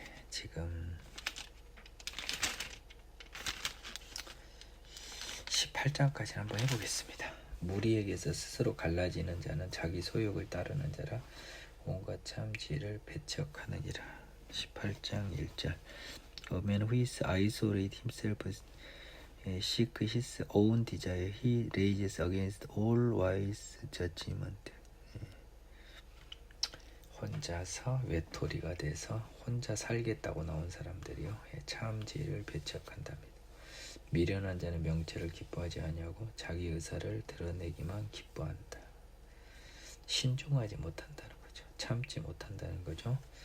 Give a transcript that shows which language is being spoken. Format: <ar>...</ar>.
<ko>지금 18장까지 한번 해보겠습니다. 무리에게서 스스로 갈라지는 자는 자기 소욕을 따르는 자라 온갖 참지를 배척하느니라. 18장 1절.</ko> <en>A man who is isolate himself seek his own desire. He rages against all wise judgment.</en> <ko>혼자서 외톨이가 돼서 혼자 살겠다고 나온 사람들이요, 참지를 배척한답니다. 미련한 자는 명철을 기뻐하지 아니하고 자기 의사를 드러내기만 기뻐한다. 신중하지 못한다는 거죠. 참지 못한다는 거죠.</ko>